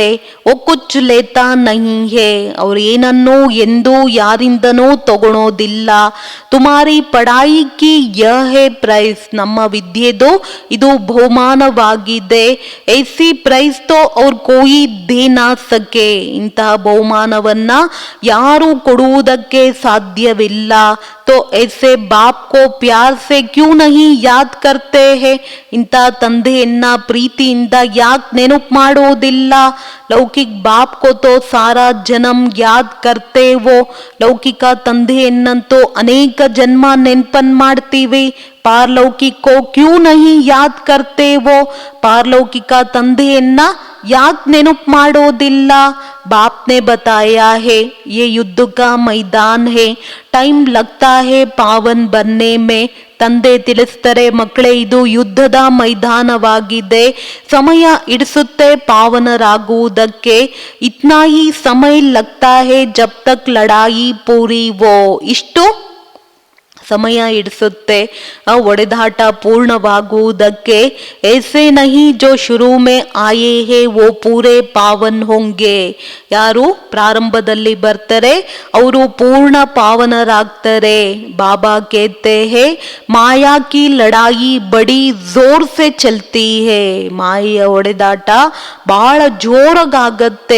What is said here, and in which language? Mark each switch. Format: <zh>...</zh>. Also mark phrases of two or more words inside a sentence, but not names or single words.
<hi>वोकुछ लेता नहीं है,</hi> <kn>ಅವ್ರು ಏನನ್ನೂ ಎಂದೂ ಯಾರಿಂದನೂ ತಗೊಳೋದಿಲ್ಲ.</kn> <hi>तुम्हारी पढ़ाई की यह है प्राइस,</hi> <kn>ನಮ್ಮ ವಿದ್ಯೆದು ಇದು ಬಹುಮಾನವಾಗಿದೆ.</kn> <hi>ऐसी प्राइस तो और कोई दे ना सके,</hi> <kn>ಇಂತಹ ಬಹುಮಾನವನ್ನ ಯಾರು ಕೊಡುವುದಕ್ಕೆ ಸಾಧ್ಯವಿಲ್ಲ.</kn> <hi>तो ऐसे बाप को प्यार से क्यों नहीं याद करते हैं,</hi> <kn>ಇಂಥ ತಂದೆಯನ್ನ ಪ್ರೀತಿಯಿಂದ ಯಾಕೆ ನೆನಪು ಮಾಡೋದಿಲ್ಲ.</kn> <hi>लौकिक बाप को तो सारा जन्म याद करते हो,</hi> <kn>ಲೌಕಿಕ ತಂದೆಯನ್ನಂತೂ ಅನೇಕ ಜನ್ಮ ನೆನಪನ್ ಮಾಡ್ತೀವಿ.</kn> <hi>पारलौकिक को क्यों नहीं याद करते हो,</hi> <kn>ಪಾರಲೌಕಿಕ ತಂದೆಯನ್ನ ಯಾಕೆ ನೆನಪು ಮಾಡೋದಿಲ್ಲ.</kn> <hi>बाप ने बताया है ये युद्ध का मैदान है, टाइम लगता है पावन बनने में.</hi> <kn>ತಂದೆ ತಿಳಿಸ್ತಾರೆ, ಮಕ್ಕಳೇ ಇದು ಯುದ್ಧದ ಮೈದಾನವಾಗಿದೆ, ಸಮಯ ಹಿಡಿಸುತ್ತೆ ಪಾವನರಾಗುವುದಕ್ಕೆ.</kn> <hi>इतना ही समय लगता है जब तक लड़ाई पूरी हो,</hi> <kn>ಇಷ್ಟು ಸಮಯ ಹಿಡಿಸುತ್ತೆ ಒಡೆದಾಟ ಪೂರ್ಣವಾಗುವುದಕ್ಕೆ.</kn> <hi>ऐसे नहीं जो शुरू में आए हैं वो पूरे पावन होंगे,</hi> <kn>ಯಾರು ಪ್ರಾರಂಭದಲ್ಲಿ ಬರ್ತಾರೆ ಅವರು ಪೂರ್ಣ ಪಾವನರಾಗ್ತಾರೆ.</kn> <hi>बाबा कहते है माया की लड़ाई बड़ी ज़ोर से चलती है,</hi> <kn>ಮಾಯೆಯ ಒಡೆದಾಟ ಬಹಳ ಜೋರಾಗತ್ತೆ.</kn>